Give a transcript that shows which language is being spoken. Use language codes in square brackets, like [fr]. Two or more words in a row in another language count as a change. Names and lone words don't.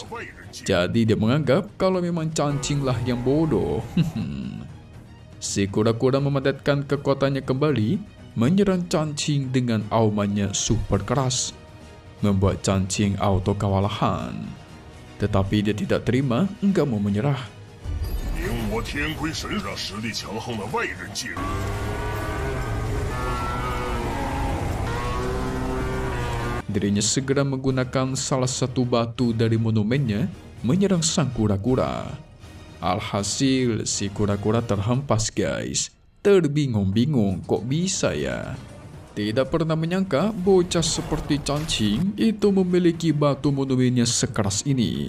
[id] Jadi dia menganggap kalau memang Cancing lah yang bodoh. Si kura-kura memadatkan kekuatannya kembali, menyerang Cancing dengan aumannya super keras, membuat Cancing auto kewalahan. Tetapi dia tidak terima, enggak mau menyerah. [zh] 令我天龟神让实力强横的外人介入。 [id] Dirinya segera menggunakan salah satu batu dari monumennya menyerang sang kura-kura. Alhasil si kura-kura terhempas guys. Terbingung-bingung kok bisa ya. Tidak pernah menyangka bocah seperti Cancing itu memiliki batu monumennya sekeras ini.